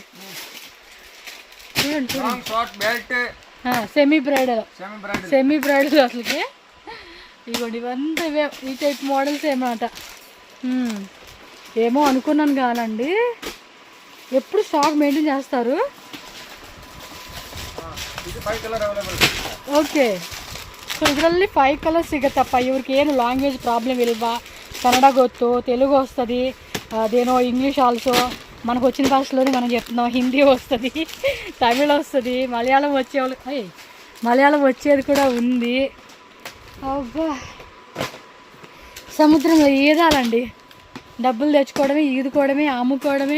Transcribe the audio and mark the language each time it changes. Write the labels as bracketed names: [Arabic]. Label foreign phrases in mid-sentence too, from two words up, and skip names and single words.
[Telugu] చూడండి [English] semi bridal [Telugu] అసలుకి. ఇవ్వండి ఇవంతా ఇవే ఈ [English] type models [Telugu] ఏమాట. ఏమో అనుకున్నాను కానండి ఎప్పుడు [English] stock maintain [Telugu] చేస్తారు. [English] okay so [Kannada] ಇದರಲ್ಲಿ 5 ಕಲರ್ಸ್ ಸಿಗುತ್ತಪ್ಪ. ಇವ್ರಿಗೆ ಏನು [English] language problem [Kannada] ಇಲ್ವಾ, ಕನ್ನಡ ಗೊತ್ತು, [Telugu] తెలుగు వస్తుంది, అదేనో [English] English also [Telugu] మనకు వచ్చిన భాషలోనే మనం చెప్తున్నాం. హిందీ వస్తుంది, తమిళ వస్తుంది, మలయాళం మలయాళం వచ్చేది కూడా ఉంది. అబ్బా సముద్రంలో ఈదాలండి. డబ్బులు తెచ్చుకోవడమే, ఈదుకోవడమే, అమ్ముకోవడమే.